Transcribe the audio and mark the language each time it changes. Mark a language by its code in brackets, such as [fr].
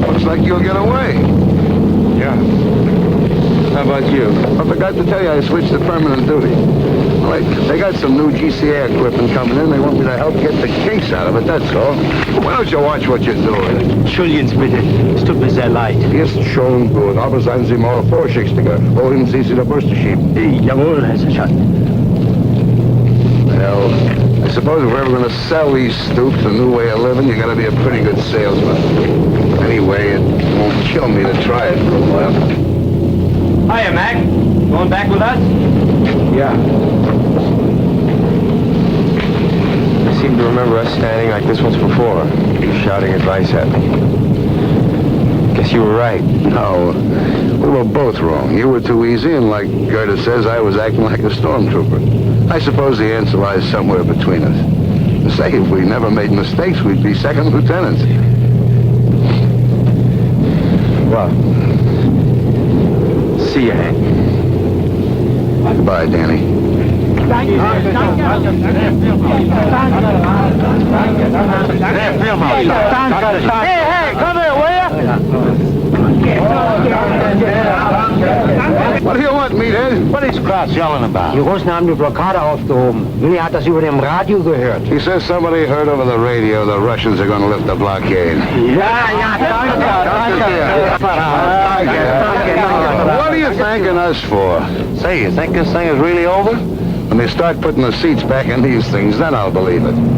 [en] Looks like you'll get away. Yeah. How about you? I forgot to tell you I switched to permanent duty. Wait, they got some new GCA equipment coming in. They want me to help get the case out of it, that's all. Why don't you watch what you're doing? [de] Entschuldigen Sie bitte, es tut mir sehr leid. Ist schon gut, aber seien Sie mal vorsichtiger. Wohin Sie der Bürste schieben? Jawohl, Herr Sergeant. [en] Well, I suppose if we're ever going to sell these stoops a new way of living, you got to be a pretty good salesman. Anyway, it won't kill me to try it for a while. Hiya, Mac. Going back with us? Yeah. I seem to remember us standing like this once before, shouting advice at me. Guess you were right. No, we were both wrong. You were too easy, and like Gerda says, I was acting like a stormtrooper. I suppose the answer lies somewhere between us. Say, if we never made mistakes, we'd be second lieutenants. Well, see you, Hank. Goodbye, Danny. Hey, come here, will you? What do you want, meathead? What is Kraus yelling about? [de] Die Russen haben die Blockade aufgehoben. Willi hat das über dem Radio gehört. [en] He says somebody heard over the radio the Russians are going to lift the blockade. What are you thanking us for? Say, you think this thing is really over? When they start putting the seats back in these things, then I'll believe it.